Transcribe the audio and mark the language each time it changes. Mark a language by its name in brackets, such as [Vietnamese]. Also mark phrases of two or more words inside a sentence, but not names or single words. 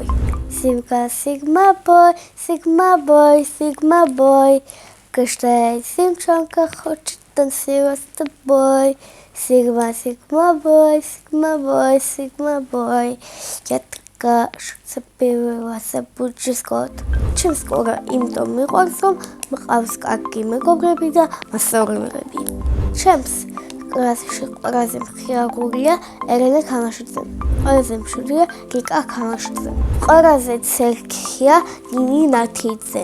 [English] Sigma Boy, Sigma Boy, Sigma Boy. [Russian] Каждая девчонка хочет танцевать с тобой. [English] Sigma, Sigma Boy, Sigma Boy, Sigma Boy. [Russian] Я запевалася ბუჯისკოთ. [Georgian] ჩემს სკოლა იმიტომ მიყვარს, რომ მყავს კარგი მეგობრები და მასწავლებლები. ჩემს კლასში ყველაზე მხიარულია ელენე ქამაშიძე. ყველაზე მშვიდია რიკა ქამაშიძე. ყველაზე ცერქია ნინი ნათიძე.